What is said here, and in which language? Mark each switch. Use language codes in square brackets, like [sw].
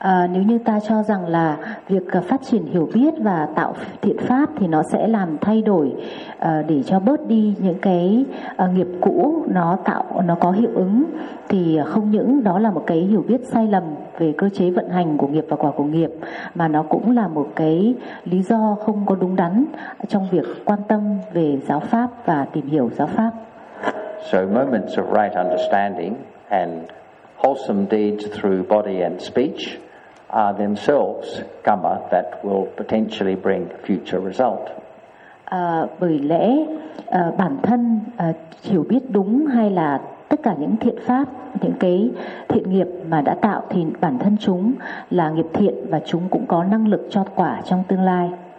[vi] Nếu như ta cho rằng là việc phát triển hiểu biết và tạo thiện pháp thì nó sẽ làm thay đổi để cho bớt đi những cái nghiệp cũ, nó có hiệu ứng, thì không những đó là một cái hiểu biết sai lầm về cơ chế vận hành của nghiệp và quả của nghiệp, mà nó cũng là một cái lý do không có đúng đắn trong việc quan tâm về giáo pháp và tìm hiểu giáo pháp. [en] So moments of right understanding and wholesome deeds through body and speech are themselves karma that will potentially bring future result. [vi] Bởi lẽ bản thân hiểu biết đúng hay là tất cả những thiện pháp, những cái thiện nghiệp mà đã tạo thì bản thân chúng là nghiệp thiện và chúng cũng có năng lực cho quả trong tương lai.